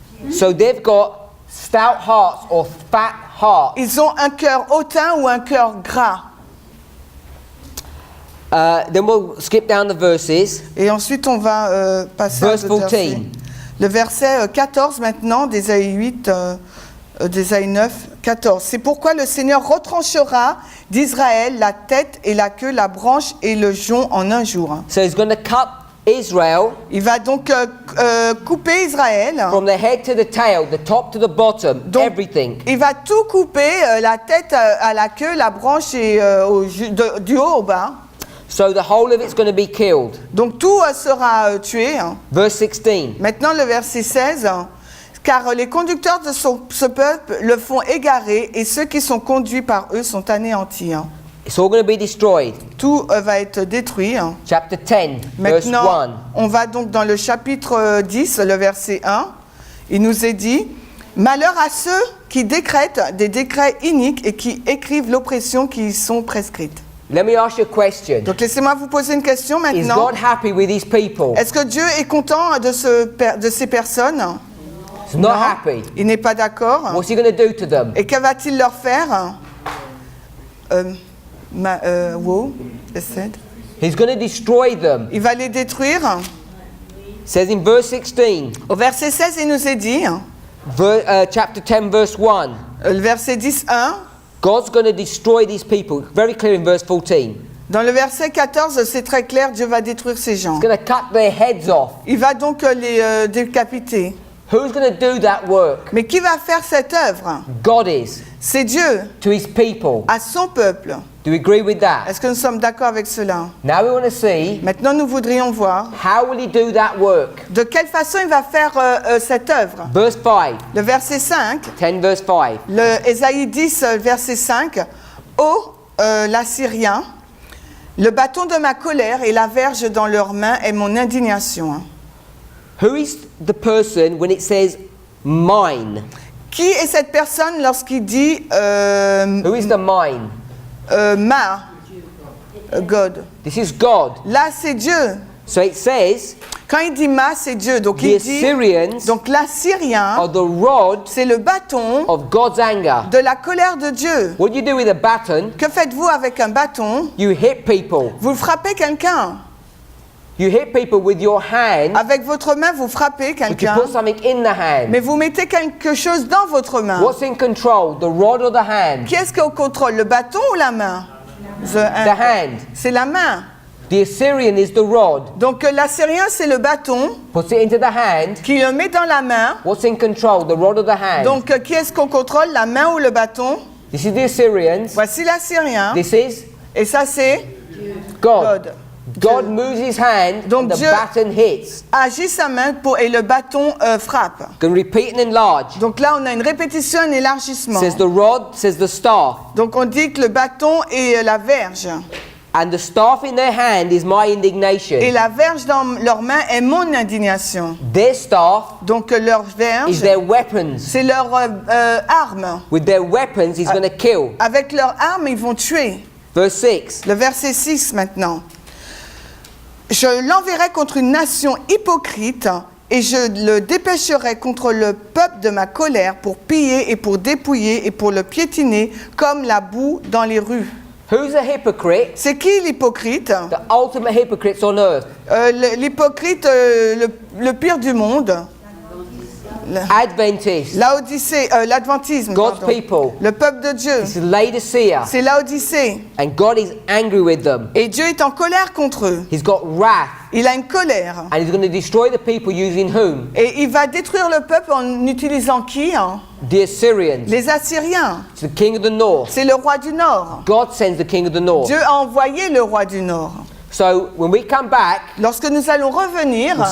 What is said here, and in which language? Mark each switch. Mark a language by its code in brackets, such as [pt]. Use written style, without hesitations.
[en] So they've got stout hearts or fat hearts. [fr] Ils ont un cœur hautain ou un cœur gras. [en] Then we'll skip down the verses. [fr] Et ensuite, on va passer [en] Verse [fr] à d'autres [en] 14. [fr] versets. Le verset 14 maintenant, d'Ésaïe 8, d'Ésaïe 9, 14. C'est pourquoi le Seigneur retranchera d'Israël la tête et la queue, la branche et le jonc en un jour. [en] So he's going to cut Israel [fr] Il va donc couper Israël. [en] from the head to the tail, the top to the bottom, [fr] Donc, [en] everything. [fr] il va tout couper, la tête à la queue, la branche et du haut au bas. [en] So the whole of it's going to be killed. [fr] Donc tout sera tué. [en] Verse 16. [fr] Maintenant le verset 16. Car les conducteurs de ce peuple le font égarer et ceux qui sont conduits par eux sont anéantis. [en] It's all going to be destroyed. [fr] Tout va être détruit. [en] Chapter 10, verse [fr] Maintenant, [en] 1. [fr] on va donc dans le chapitre 10, le verset 1. Il nous est dit « Malheur à ceux qui décrètent des décrets iniques et qui écrivent l'oppression qui y sont prescrites. » [en] Let me ask you a question. [fr] Donc laissez-moi vous poser une question [en] Is [fr] maintenant. [en] God happy with these people? [fr] Est-ce que Dieu est content de ces personnes? [en] He's not happy. [fr] Il n'est pas d'accord. [en] What's he going to do to them? [fr] Et que va-t-il leur faire? [en] Wow, it said. He's going to destroy them. [fr] Il va les détruire. [en] It says in verse 16, [fr] Au verset 16, il nous est dit, [en] chapter 10, verse 1. [fr] Le verset 10, 1. [en] God's going to destroy these people. Very clear in verse 14. [fr] Dans le verset 14, c'est très clair, Dieu va détruire ces gens. [en] He's going to cut their heads off. [fr] Il va donc les décapiter. [en] Who's going to do that work? [fr] Mais qui va faire cette œuvre? [en] God is. [fr] C'est Dieu, [en] To his people. [fr] à son peuple. [en] Do we agree with that? [fr] Est-ce que nous sommes d'accord avec cela? [en] Now we want to see [fr] Maintenant, nous voudrions voir [en] how will he do that work. [fr] de quelle façon il va faire cette œuvre. [en] Verse 5. [fr] Le verset 5, [en] 10 verse 5. [fr] le Ésaïe 10, verset 5. Ô l'Assyrien, le bâton de ma colère et la verge dans leurs mains est mon indignation. [en] Who is the person when it says mine? [fr] Qui est cette personne lorsqu'il dit [en] Who is the mine? [fr] ma God? [en] This is God. [fr] Là, c'est Dieu. [en] So it says [fr] Quand il dit ma, c'est Dieu. Donc [en] the [fr] il dit. [en] Assyrians [fr] Donc l'Assyrien, [en] are the rod [fr] c'est le bâton [en] of God's anger. [fr] de la colère de Dieu. [en] What do you do with a baton? [fr] Que faites-vous avec un bâton? [en] You hit people. [fr] Vous frappez quelqu'un. [en] You hit people with your hand, [fr] Avec votre main, vous frappez [en] but you [fr] quelqu'un. [en] put something in the hand. [fr] Mais vous mettez quelque chose dans votre main. [en] What's in control, the rod or the hand? [fr] Qui est-ce qui contrôle, le bâton ou la main? [en] The hand. [fr] C'est la main. [en] The Assyrian is the rod. [fr] Donc l'Assyrien, c'est le bâton [en] Puts it into the hand. [fr] qui le met dans la main. [en] What's in control, the rod or the hand? [fr] Donc qui est-ce qu'on contrôle, la main ou le bâton? [en] This is the Assyrians. [fr] Voici l'Assyrien. [en] This is [fr] Et ça, c'est [en] God. [fr] God. [en] God moves his hand [fr] Donc [en] and the [fr] Dieu- [en] baton hits. [fr] Agit sa main et le bâton frappe. [en] Can repeat and enlarge. [fr] Donc là, on a une répétition, un élargissement. [en] Says the rod, says the staff. [fr] Donc on dit que le bâton est la verge. [en] And the staff in their hand is my indignation. [fr] Et la verge dans leurs mains est mon indignation. [en] Their staff [fr] Donc leur [en] is [fr] verge, [en] their weapons. [fr] c'est leur arme. [en] With their weapons, he's going to kill. [fr] Avec leur arme, ils vont tuer. [en] Verse 6. [fr] Le verset 6 maintenant. Je l'enverrai contre une nation hypocrite et je le dépêcherai contre le peuple de ma colère pour piller et pour dépouiller et pour le piétiner comme la boue dans les rues. [en] Who's a hypocrite? [fr] C'est qui l'hypocrite? [en] The ultimate hypocrites on earth. [fr] L'hypocrite, le pire du monde. [en] Adventists. [fr] L'adventisme. [en] God's [fr] pardon. [en] people. [fr] Le peuple de Dieu. [en] This is Laodicea. [fr] C'est l'Odyssée. [en] And God is angry with them. [fr] Et Dieu est en colère contre eux. [en] He's got wrath. [fr] Il a une colère. [en] And he's going to destroy the people using whom? [fr] Et il va détruire le peuple en utilisant qui? [en] The Assyrians. [fr] Les Assyriens. [en] It's the king of the north. [fr] C'est le roi du Nord. [en] God sends the king of the north. [fr] Dieu a envoyé le roi du Nord. [en] So when we come back, [fr] Lorsque nous allons revenir,